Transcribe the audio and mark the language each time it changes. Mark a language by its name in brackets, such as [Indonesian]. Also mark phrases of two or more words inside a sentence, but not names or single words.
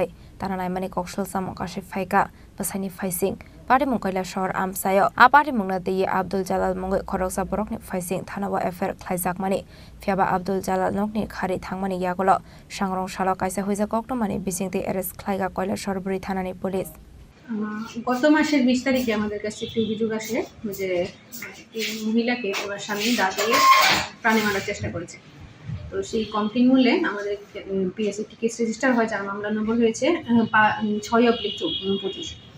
[Kok Borok] Tananai Mani Kokshel Samung Kasefaka Basani Faising Party Munkola Shor Amsayo Apati Mungnati Abdul Jalal Mongoi Koroksa Borok ni Faising Thanawa Affair Klaizak Mani Fiaba Abdul Jalal Nokni Khari Thangmani Yagolo Shangrong Shalo Kaisa Huiza Koktomani Bisingte Eres Klaiga Koila Shor Brithanani Police [Bangla] গত মাসের 20 তারিখে আমাদের কাছে একটি অভিযোগ আসে যে এই মহিলাকে ওনার স্বামী দাঁড়িয়ে প্রাণে মারার চেষ্টা করেছে। তো সেই কমপ্লেইন মূল্যে আমাদের পিএসএ একটি [English] case register [Bangla] হয়, যার মামলা নম্বর হয়েছে 6/25।